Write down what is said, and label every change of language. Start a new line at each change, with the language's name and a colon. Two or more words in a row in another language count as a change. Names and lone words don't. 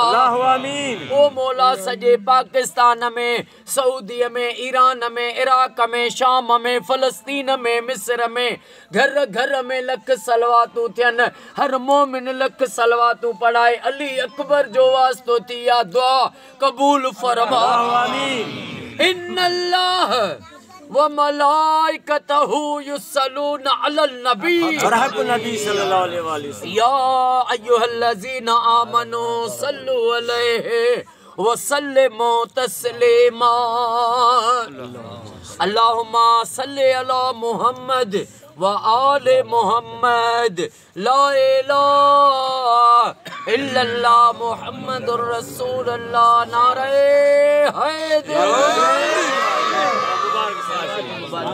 Sindhi: ओ मौला सॼे पाकिस्तान में, सऊदीअ में, ईरान में, इराक में, शाम में, फ़लस्तीन में, मिस्र में घर घर में लख सलवातूं थियनि, हर मोमिन लख सलवातूं पढ़ाए अली अकबर जो वास्तो थी या दुआ कबूल फरमा।
Arabic: إن الله وملائكته يصلون على النبي صلى الله عليه وسلم يا أيها الذين آمنوا صلوا عليه وسلموا تسليما. اللهم صل على محمد وآل محمد. لا إله إلا الله محمد رسول الله.
Sindhi: नारे हैदर।